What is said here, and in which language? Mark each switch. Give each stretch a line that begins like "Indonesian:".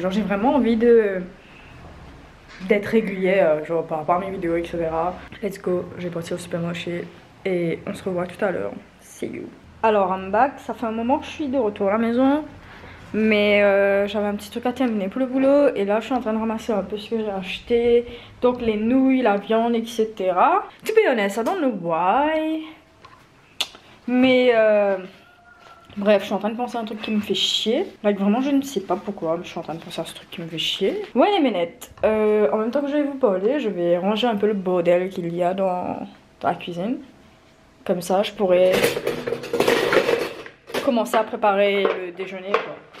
French: Genre j'ai vraiment envie d'être régulière, genre par rapport à mes vidéos, etc.
English: Let's go,
French: je vais partir au supermarché et on se revoit tout à l'heure.
English: See you.
French: Alors
English: I'm back,
French: ça fait un moment que je suis de retour à la maison. Mais j'avais un petit truc à terminer pour le boulot. Et là je suis en train de ramasser un peu ce que j'ai acheté. Donc les nouilles, la viande, etc.
English: To be honest, I don't know why.
French: Mais bref, je suis en train de penser à un truc qui me fait chier. Like, vraiment, je ne sais pas pourquoi, mais je suis en train de penser à ce truc qui me fait chier. Ouais, les ménettes. En même temps que je vais vous parler, je vais ranger un peu le bordel qu'il y a dans la cuisine. Comme ça, je pourrais commencer à préparer le déjeuner, quoi.